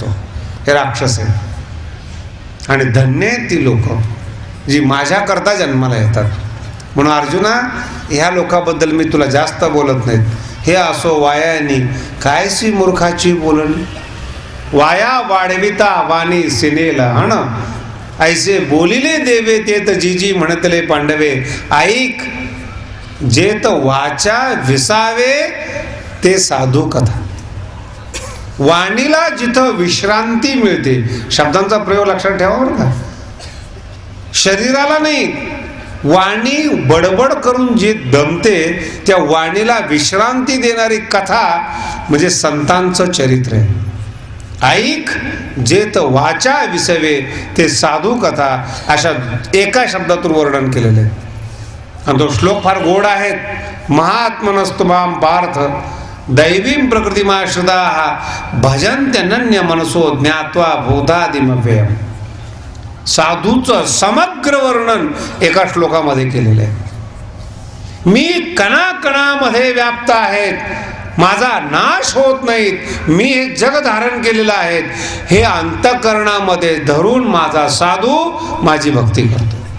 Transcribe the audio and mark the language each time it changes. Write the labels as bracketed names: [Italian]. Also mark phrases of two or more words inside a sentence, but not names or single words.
[Marathi] हे राक्षस आहे. आणि धन्य आहेत ती लोक जी माझ्याकरता जन्माला येतात. म्हणून अर्जुना, ह्या लोकांबद्दल मी तुला जास्त बोलत नाहीत. हे असो वायानी कायसी मूर्खाची बोलणी. वाया वाढविता वाणी सिनेला हण, ऐसे बोलिले देवे तेत जीजी म्हणतले पांडवे. ऐक जेत वाचा विसावे ते साधू कथा. वाणीला जिथं विश्रांती मिळते, शब्दांचा प्रयोग लक्षात ठेवा बरं का, शरीराला नाही. वाणी बडबड करून जे दमते त्या वाणीला विश्रांती देणारी कथा म्हणजे संतांचं चरित्र आहे. ऐक जेत वाचा विसवे ते साधू कथा, अशा एका शब्दातून वर्णन केलेलं आहे. आणि तो श्लोक फार गोड आहे. [Sanskrit] महात्मनस्तुमाम पार्थ दैवीं प्रकृतिमाश्रिताः भजन्त्यनन्य मनसो ज्ञात्वा भूतादिमव्ययम्. [Marathi] साधूचं समग्र वर्णन एका श्लोकामध्ये केलेलं आहे. मी कणाकणामध्ये व्याप्त आहेत, माझा नाश होत नाहीत, मी हे जग धारण केलेलं आहे, हे अंतःकरणामध्ये धरून माझा साधू माझी भक्ती करतो.